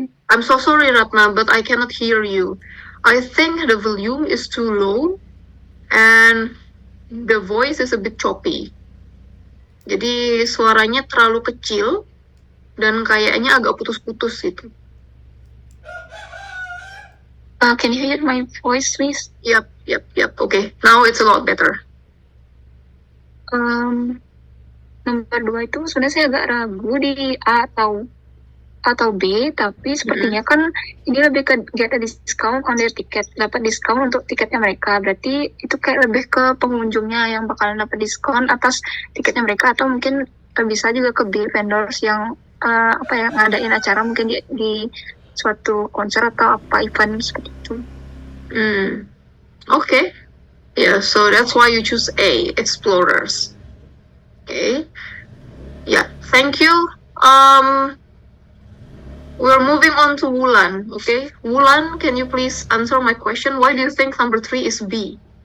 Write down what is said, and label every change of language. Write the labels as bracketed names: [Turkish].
[English] I'm so sorry, Ratna, but I cannot hear you. I think the volume is too low and the voice is a bit choppy. [Indonesian] Jadi suaranya terlalu kecil dan kayaknya agak putus-putus gitu. [English] Can you hear my voice, please? Yep. Okay, now it's a lot better. [Indonesian] Nomor 2 itu sebenarnya saya agak ragu di A atau B, tapi sepertinya kan ini lebih ke [English] get a discount on their ticket, [Indonesian] dapat diskon untuk tiketnya mereka. Berarti itu kayak lebih ke pengunjungnya yang bakalan dapat diskon atas tiketnya mereka, atau mungkin bisa juga ke B, vendors yang ngadain acara mungkin di suatu konser atau apa event seperti itu. [English] Okay. Yeah, so that's why you choose A, explorers. Okay. Yeah, thank you. We're moving on to Wulan, okay? Wulan, can you please answer my question? Why do you think number 3 is B?